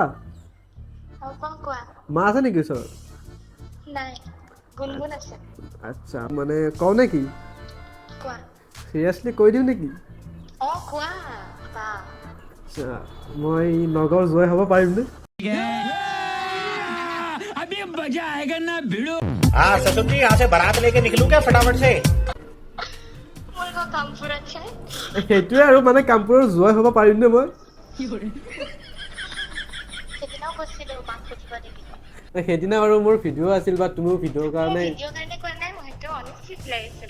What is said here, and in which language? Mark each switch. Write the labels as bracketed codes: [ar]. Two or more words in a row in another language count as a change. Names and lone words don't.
[as] কোৱা মা আছে নেকি ওচৰত নাই গুণগুণ আছে আচ্ছা মানে কওঁ নে কি কোৱা চিৰিয়াছলি কৈ দিওঁ নেকি কোৱা বা আচ্ছা মই নগৰ জয় হ'ব পাৰিমনে [hi] हाँ ससुर जी यहाँ से बारात लेके निकलूं क्या फटाफट से [as] মোৰ ঘৰ কামপুৰত আছে সেইটোৱে আৰু মানে কামপুৰৰ জয় হ'ব পাৰিমনে মই সেইদিনাও কৈছিলো মাক সুধিব লাগিব সেইদিনা বাৰু মোৰ ভিডিঅ' আছিল বা তুমিও ভিডিঅ'ৰ কাৰণে ভিডিঅ' কাৰণে কোৱা নাই মই সেইটো অনেষ্টলি লাগিছিলে